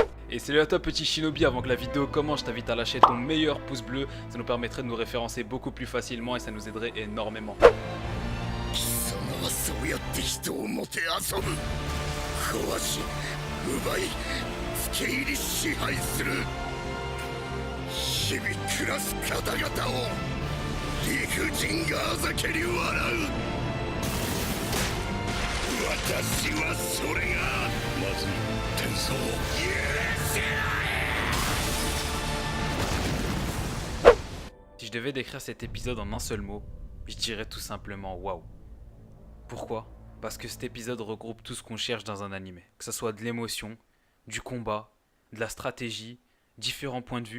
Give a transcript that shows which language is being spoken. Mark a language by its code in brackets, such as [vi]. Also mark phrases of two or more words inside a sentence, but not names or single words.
[fr] Et salut à toi petit shinobi, avant que la vidéo commence, je t'invite à lâcher ton meilleur pouce bleu. Ça nous permettrait de nous référencer beaucoup plus facilement et ça nous aiderait énormément. [ja] 貴様はそうやって人をもてあそぶ壊し奪い付け入り支配する日々暮らす方々を理不尽があざけり笑う私はそれがまずい天相許せない [fr] Si je devais décrire cet épisode en un seul mot, je dirais tout simplement waouh. Pourquoi? Parce que cet épisode regroupe tout ce qu'on cherche dans un animé. Que ce soit de l'émotion, du combat, de la stratégie, différents points de vue.